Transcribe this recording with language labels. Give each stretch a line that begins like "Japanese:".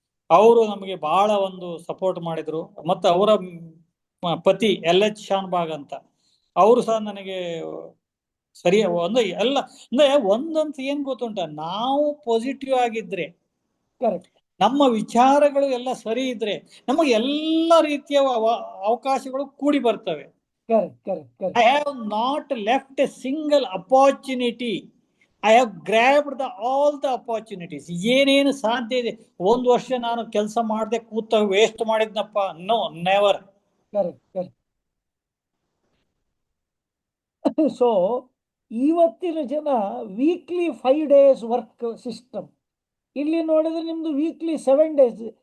Kannada: ಅವರು ನಮಗೆ ಬಹಳ ಒಂದು ಸಪೋರ್ಟ್ ಮಾಡಿದ್ರು. ಮತ್ತೆ ಅವರ ಪತಿ LH ಶಾನ್ಭಾಗ್ ಅಂತ ಅವರು ಸಹ ನನಗೆ ಸರಿ ಒಂದು ಎಲ್ಲ ಅಂದ್ರೆ ಒಂದಂತ ಏನ್ ಗೊತ್ತುಂಟ, ನಾವು ಪಾಸಿಟಿವ್ ಆಗಿದ್ರೆ, ಕರೆಕ್ಟ್ ನಮ್ಮ ವಿಚಾರಗಳು ಎಲ್ಲ ಸರಿ ಇದ್ರೆ ನಮಗೆ ಎಲ್ಲ ರೀತಿಯ ಅವಕಾಶಗಳು ಕೂಡಿ ಬರ್ತವೆ. Correct correct correct
English: I have not left a single opportunity. I have grabbed all the opportunities.
Kannada: ಏನೇನು ಸಾಧ್ಯ ಇದೆ. 1 ವರ್ಷ ನಾನು ಕೆಲಸ ಮಾಡದೆ ಕೂತ waste ಮಾಡಿದ್ನಪ್ಪ?
English: No, never.
Kannada: Correct correct so ಇವತ್ತಿನ ಜನ ವೀಕ್ಲಿ 5 days ವರ್ಕ್ ಸಿಸ್ಟಮ್, ಇಲ್ಲಿ ನೋಡಿದ್ರೆ ನಿಮ್ದು ವೀಕ್ಲಿ 7 days.